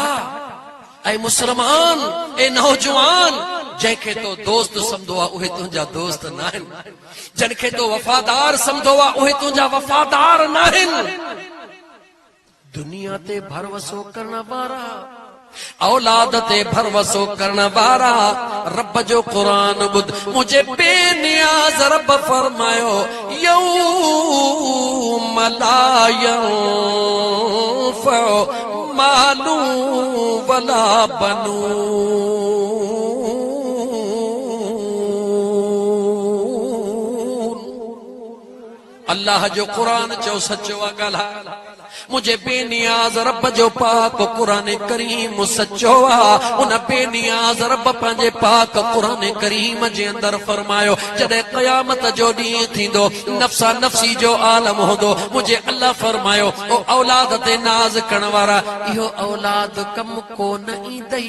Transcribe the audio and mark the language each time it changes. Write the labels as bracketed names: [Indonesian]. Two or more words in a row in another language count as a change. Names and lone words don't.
[Sindhi] ऐ मुसलमान, ए नौजवान, जंहिंखे तो दोस्त समझो आ उहे तुंहिंजा दोस्त न आहिनि, जंहिंखे तो वफादार समझो आ उहे तुंहिंजा वफादार न आहिनि। दुनिया ते भरवसो करण वारा, औलाद ते भरवसो करण वारा, रब जो कुरान बुध मुझे बेनियाज रब फरमायो, [Arabic] يوم لا ينفع مال ولا بنون. [Sindhi] अल्लाह जो कुरान चो सचो ॻाल्हि, मुझे बेनियाज रब जो पाक कुरान करीम सचो आ। उन बेनियाज रब पंहिंजे पाक कुरान करीम जे अंदर फरमायो, जॾहिं क़यामत जो ॾींहुं थींदो, नफ़्सा नफ़्सी जो आलम हूंदो, मुझे अल्लाह फरमायो, ओ औलाद ते नाज़ करण वारा, इहो औलाद कम को न ईंदई।